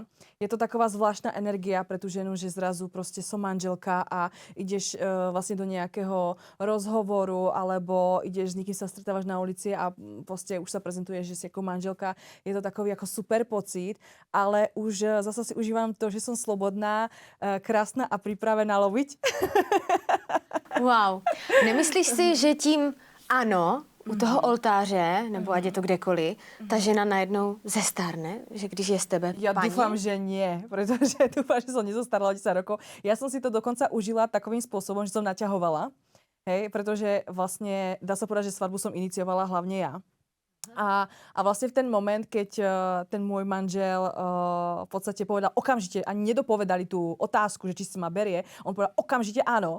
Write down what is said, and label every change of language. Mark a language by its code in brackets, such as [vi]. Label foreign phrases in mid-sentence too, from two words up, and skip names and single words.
[sk] Je to taková zvláštna energia pre tú ženu, že zrazu proste som manželka a ideš vlastne do nejakého rozhovoru alebo ideš s niekým sa stretávaš na ulici a proste už sa prezentuješ, že si ako manželka. Je to takový ako super pocit, ale už zase si užívam to, že som slobodná, krásna a pripravená loviť. Wow. [cs] Nemyslíš si, že tím ano, u toho oltáře, nebo ať je to kdekoliv, ta žena najednou zestárne? Že když je z tebe [sk] Ja [cs] paní? [sk] dúfam, že nie, pretože dúfam, že som nezostarala 10 rokov. Ja som si to dokonca užila takovým spôsobom, že som naťahovala. Hej, pretože vlastne, dá sa povedať, že svadbu som iniciovala hlavne ja. A vlastne v ten moment, keď ten môj manžel v podstate povedal okamžite, ani nedopovedali tú otázku, že či si ma berie, on povedal okamžite áno.